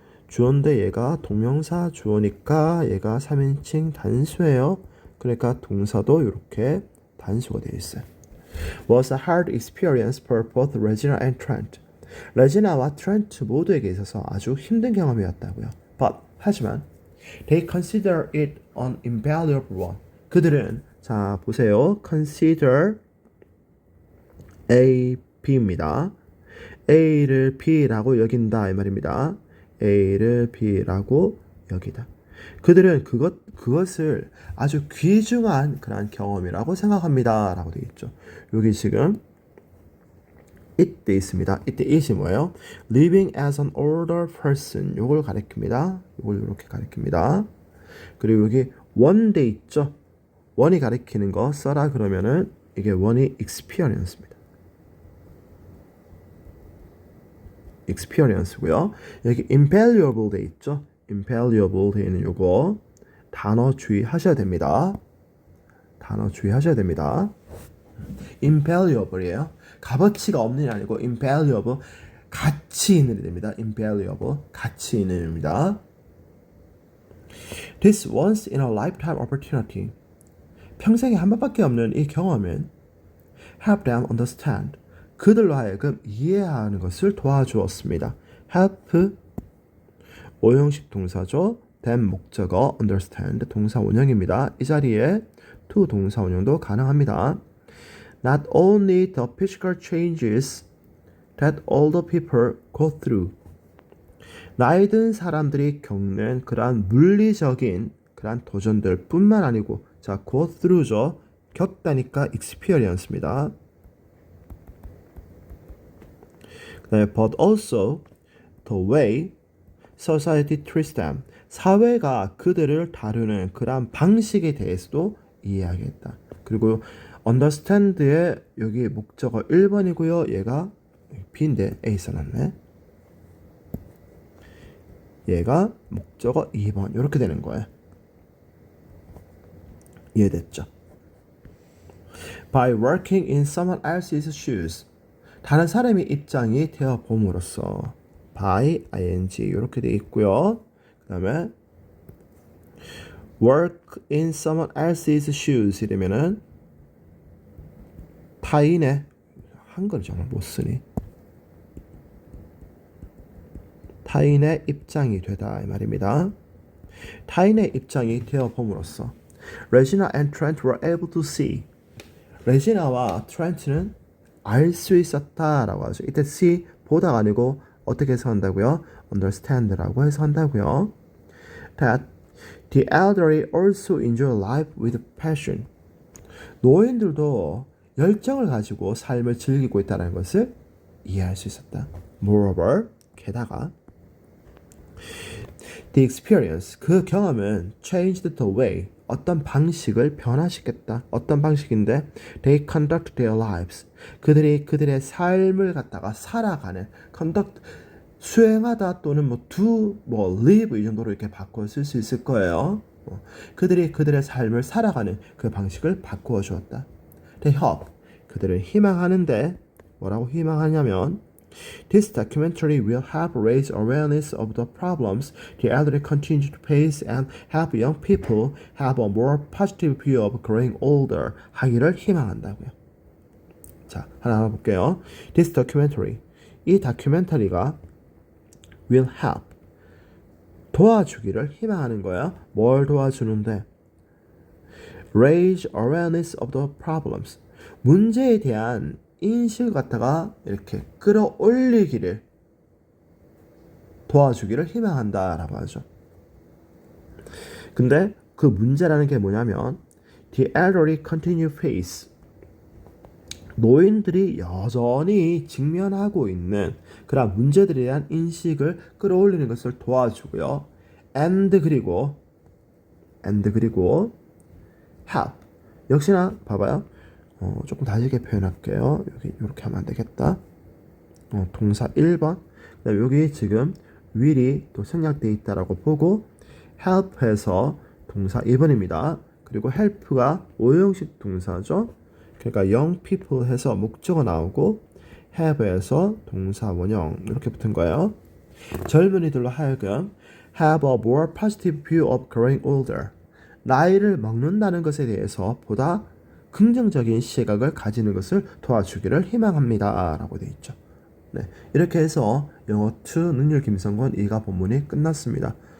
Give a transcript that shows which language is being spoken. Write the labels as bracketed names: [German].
[Korean] 주어인데 얘가 동명사 주어니까 얘가 3인칭 단수예요. 그러니까 동사도 이렇게 단수가 되어 있어요. [English] Was a hard experience for both Regina and Trent. [Korean] 레지나와 트렌트 모두에게 있어서 아주 힘든 경험이었다고요. [English] But [Korean] 하지만 [English] they consider it an invaluable one. [Korean] 그들은 자 보세요. [English] consider A, B입니다. [Korean] A를 B라고 여긴다 이 말입니다. A를 B라고 여기다. 그들은 그것을 아주 귀중한 그런 경험이라고 생각합니다. 라고 되어 있죠. 여기 지금 it 돼 있습니다. it it이 뭐예요? [English] living as an older person. [Korean] 요걸 가리킵니다. 요걸 이렇게 가리킵니다. 그리고 여기 one 돼 있죠? 원이 가리키는 거 써라 그러면은 이게 원이 experience입니다. experience고요. 여기 invaluable 돼 있죠? invaluable 돼 있는 요거 단어 주의하셔야 됩니다. 단어 주의하셔야 됩니다. invaluable이에요. 값어치가 없는 게 아니고 invaluable 가치 있는 이 됩니다. invaluable 가치 있는 입니다. [English] This once in a lifetime opportunity. [Korean] 평생에 한 번밖에 없는 이 경험은 [English] help them understand. [Korean] 그들로 하여금 이해하는 것을 도와주었습니다. help 오형식 동사죠. them 목적어 understand 동사 원형입니다. 이 자리에 to 동사 원형도 가능합니다. [English] Not only the physical changes that older people go through. [Korean] 나이 든 사람들이 겪는 그러한 물리적인 그러한 도전들 뿐만 아니고 자, go through죠. 겪다니까 experience입니다. 네, [English] but also the way society treats them. [Korean] 사회가 그들을 다루는 그러한 방식에 대해서도 이해하겠다. 그리고 understand의 여기 목적어 1번이고요. 얘가 B인데 A 써놨네. 얘가 목적어 2번 이렇게 되는 거예요. 이해됐죠? [English] By working in someone else's shoes. [Korean] 다른 사람의 입장이 되어 봄으로써 [English] by ing [Korean] 이렇게 돼 있고요. 그 다음에 [English] work in someone else's shoes [Korean] 이러면은 타인의 한글을 정말 못 쓰니 타인의 입장이 되다 이 말입니다. 타인의 입장이 되어 봄으로써 [English] Regina and Trent were able to see. [Korean] 레지나와 트렌트는 알 수 있었다라고 하죠. 이때 see 보다가 아니고 어떻게 해서 한다고요? understand라고 해서 한다고요. [English] That the elderly also enjoy life with passion. [Korean] 노인들도 열정을 가지고 삶을 즐기고 있다는 것을 이해할 수 있었다. [English] Moreover, [Korean] 게다가 [English] the experience, [Korean] 그 경험은 [English] changed the way, [Korean] 어떤 방식을 변화시켰다. 어떤 방식인데 [English] they conduct their lives. [Korean] 그들이 그들의 삶을 갖다가 살아가는 conduct 수행하다 또는 뭐 do 뭐 live 이 정도로 이렇게 바꿔 쓸 수 있을 거예요. 그들이 그들의 삶을 살아가는 그 방식을 바꾸어 주었다. [English] They hope. [Korean] 그들은 희망하는데 뭐라고 희망하냐면 [English] This documentary will help raise awareness of the problems the elderly continue to face and help young people have a more positive view of growing older [Korean] 하기를 희망한다고요. 자, 하나 볼게요. [English] This documentary. [Korean] 이 다큐멘터리가 [English] will help. [Korean] 도와주기를 희망하는 거야. 뭘 도와주는데? [English] Raise awareness of the problems. [Korean] 문제에 대한 인식을 갖다가 이렇게 끌어올리기를 도와주기를 희망한다라고 하죠. 근데 그 문제라는 게 뭐냐면 [English] the elderly continue face [Korean] 노인들이 여전히 직면하고 있는 그런 문제들에 대한 인식을 끌어올리는 것을 도와주고요. and 그리고 help 역시나 봐봐요. 조금 다르게 표현할게요. 여기 이렇게 하면 안 되겠다. 동사 1번. 그다음에 여기 지금 will이 또 생략되어 있다라고 보고 help해서 동사 2번입니다. 그리고 help가 오형식 동사죠. 그러니까 young people 해서 목적어 나오고 have에서 동사 원형 이렇게 붙은 거예요. 젊은이들로 하여금 [English] have a more positive view of growing older. [Korean] 나이를 먹는다는 것에 대해서 보다 긍정적인 시각을 가지는 것을 도와주기를 희망합니다. 라고 되어 있죠. 네, 이렇게 해서 영어 2 능률 김성권 2가 본문이 끝났습니다.